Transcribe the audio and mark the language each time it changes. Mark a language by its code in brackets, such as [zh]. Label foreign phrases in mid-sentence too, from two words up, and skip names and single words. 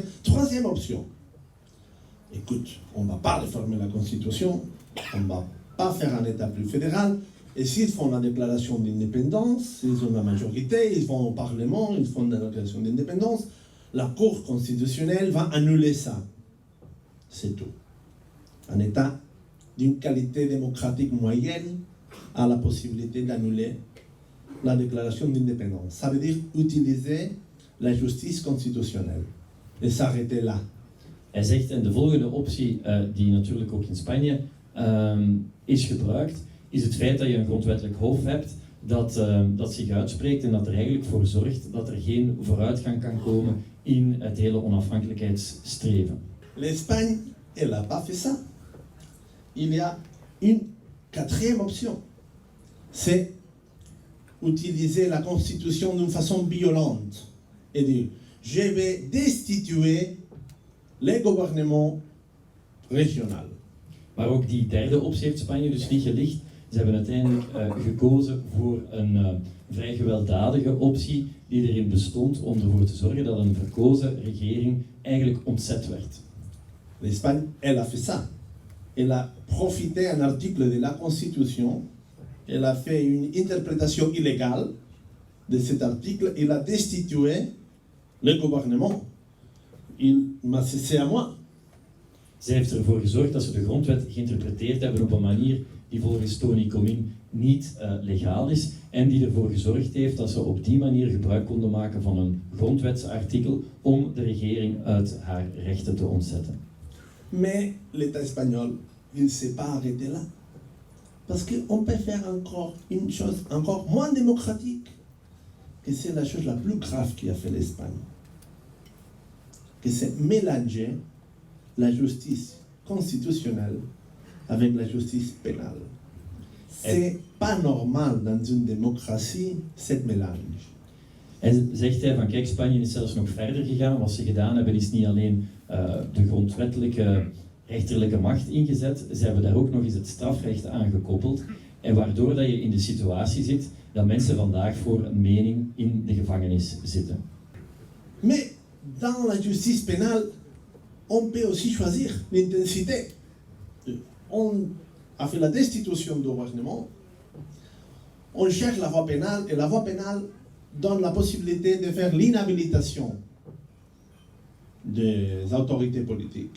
[fr] Troisième option. Écoute, on ne va pas réformer la Constitution, on ne va pas faire un État plus fédéral. Et s'ils font la déclaration d'indépendance, s'ils ont la majorité, ils vont au Parlement, ils font la déclaration d'indépendance, la Cour constitutionnelle va annuler ça. C'est tout. Un État d'une qualité démocratique moyenne a la possibilité d'annuler la déclaration d'indépendance. Ça veut dire utiliser la justice constitutionnelle et s'arrêter là. [nl] Hij zegt, en de volgende optie, die natuurlijk ook in Spanje is gebruikt, is het feit dat je een grondwettelijk hof hebt dat zich uitspreekt en dat er eigenlijk voor zorgt dat er geen vooruitgang kan komen in het hele onafhankelijkheidsstreven. [fr] L'Espagne, elle n'a pas fait ça. Il y a une quatrième option. C'est utiliser la Constitution d'une façon violente et dire je vais destituer les gouvernements régionaux. [nl] Maar ook die derde optie heeft Spanje dus niet gelicht. Ze hebben uiteindelijk gekozen voor een vrij gewelddadige optie die erin bestond om ervoor te zorgen dat een verkozen regering eigenlijk ontzet werd. [fr] L'Espagne, elle a fait ça. Elle a profité d'un article de la Constitution. Elle a fait une interprétation illégale de cet article. Elle a destitué le gouvernement. Mais c'est à moi. [nl] Zij heeft ervoor gezorgd dat ze de grondwet geïnterpreteerd hebben op een manier die volgens Tony Comín niet legaal is en die ervoor gezorgd heeft dat ze op die manier gebruik konden maken van een grondwetsartikel om de regering uit haar rechten te ontzetten. [fr] Mais l'État espagnol, il ne s'est pas arrêté là. Parce qu'on peut faire encore une chose encore moins démocratique, que c'est la chose la plus grave qu'a fait l'Espagne. Que c'est mélanger la justice constitutionnelle avec la justice pénale. C'est pas normal dans une démocratie, cette mélange. [nl] En zegt hij van kijk, Spanje is zelfs nog verder gegaan. Wat ze gedaan hebben is niet alleen de grondwettelijke rechterlijke macht ingezet, ze hebben daar ook nog eens het strafrecht aan gekoppeld. En waardoor dat je in de situatie zit dat mensen vandaag voor een mening in de gevangenis zitten. [fr] Mais dans la justice pénale, on peut aussi choisir l'intensité. On a fait la destitution du gouvernement, on cherche la voie pénale et la voie pénale donne la possibilité de faire l'inhabilitation des autorités politiques.